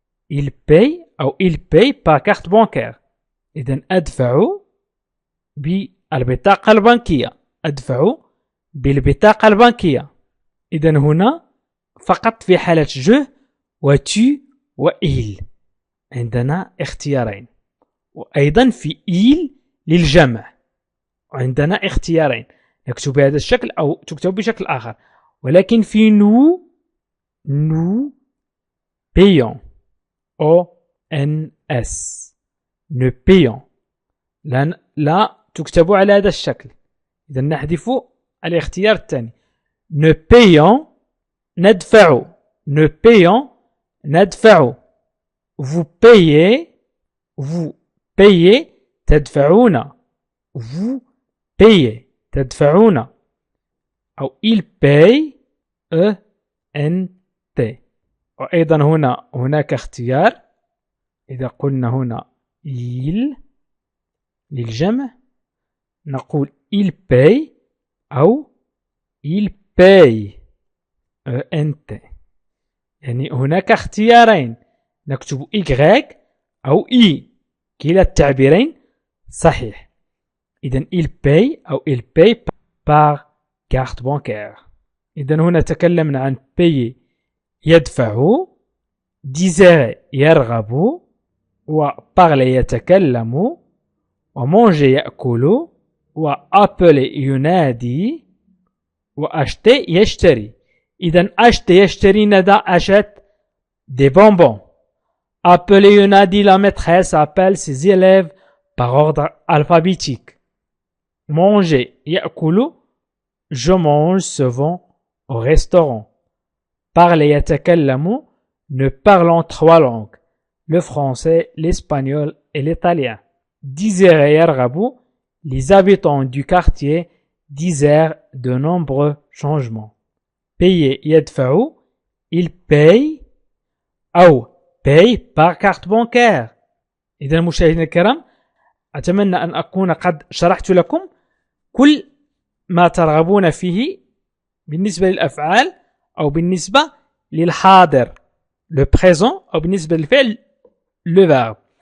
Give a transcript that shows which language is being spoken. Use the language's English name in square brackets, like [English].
[French] il paye par carte bancaire. [Arabic] إذن أدفع بالبطاقة البنكية. أدفع بالبطاقة البنكية. إذن هنا فقط في حالة je و tu و il عندنا اختيارين، وأيضا في il للجمع عندنا اختيارين، نكتب بهذا الشكل أو تكتب بشكل آخر. ولكن في [French] nous payons ONS nous payons [Arabic] لا تكتب على هذا الشكل. إذا نحذف الاختيار الثاني. [French] nous payons [Arabic] ندفع. [French] nous payons ندفع. vous payez [Arabic] تدفعون. [French] vous payez [Arabic] تدفعون. [French] أو il paye ENT. [Arabic] وأيضا هناك اختيار، إذا قلنا هنا il للجمع نقول [French] il paye [Arabic] أو il paye ENT. يعني هناك اختيارين، نكتب Y أو E، كلا التعبيرين صحيح. [French] إذن il paye أو il paye par carte bancaire. [Arabic] إذن هنا تكلمنا عن payer يدفع، désirer يرغب، و parler يتكلم، و manger يأكل، و appeler ينادي، و acheter يشتري. [French] إذن acheter يشتري ندى achète des bonbons. Appeler [Arabic] ينادي [French] la maîtresse appelle ses élèves par ordre alphabétique. Manger [Arabic] يأكل [French] je mange souvent au restaurant. Parler [Arabic] يتكلم [French] nous parlons 3 langues, le français, l'espagnol et l'italien. Désirer [Arabic] يرغب [French] les habitants du quartier désirent de nombreux changements. Payer [Arabic] يدفع [French] il paye أو paye par carte bancaire. [Arabic] إذا مشاهدينا الكرام، أتمنى أن أكون قد شرحت لكم كل ما ترغبون فيه بالنسبة للأفعال أو بالنسبة للحاضر le présent أو بالنسبة للفعل le verbe.